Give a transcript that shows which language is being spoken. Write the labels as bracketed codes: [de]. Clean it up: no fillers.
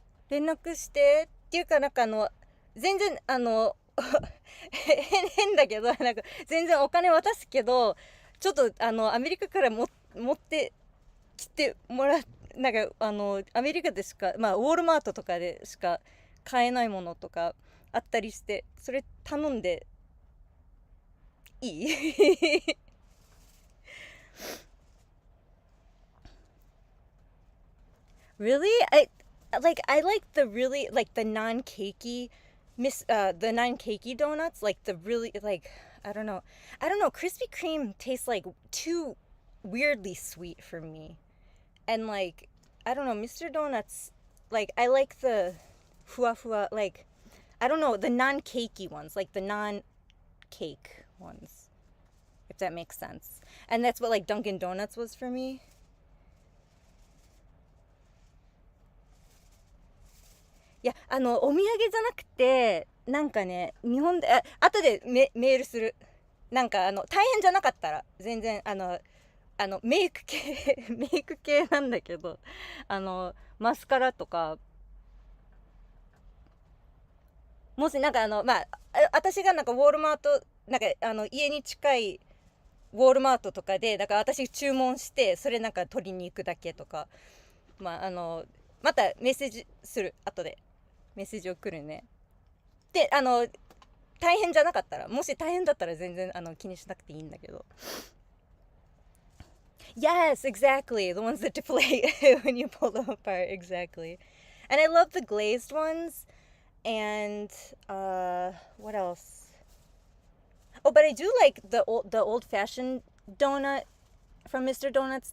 [ja] 連絡してっていうか、なんか全然変だけど、なんか全然お金渡すけど、ちょっとアメリカから持ってきてもらっ、なんかアメリカでしか、まあウォールマートとかでしか買えないものとかあったりして、それ頼んでいい [en] Really? I like the really like the non-cakey the non-cakey donuts, like the really like I don't know, Krispy Kreme tastes like too weirdly sweet for me. And like I don't know, Mr. Donuts, like I like the fua fua, like I don't know, the non-cakey ones, like the non-cake ones, if that makes sense. And that's what like Dunkin' Donuts was for me. [ja] いやお土産じゃなくて、なんかね日本で後でメールする。なんか大変じゃなかったら全然メイク系メイク系なんだけど、マスカラとか、もしなんかまあ私がなんかウォールマート、なんか家に近いウォールマートとかで、だから私注文してそれなんか取りに行くだけとか、まあまたメッセージする。後でメッセージ送るね。で大変じゃなかったら、もし大変だったら全然気にしなくていいんだけど。 [en] Yes, exactly. The ones that deflate when you pull them apart. Exactly. And I love the glazed ones. And what else? Oh, but I do like the old fashioned donut from Mr. Donuts.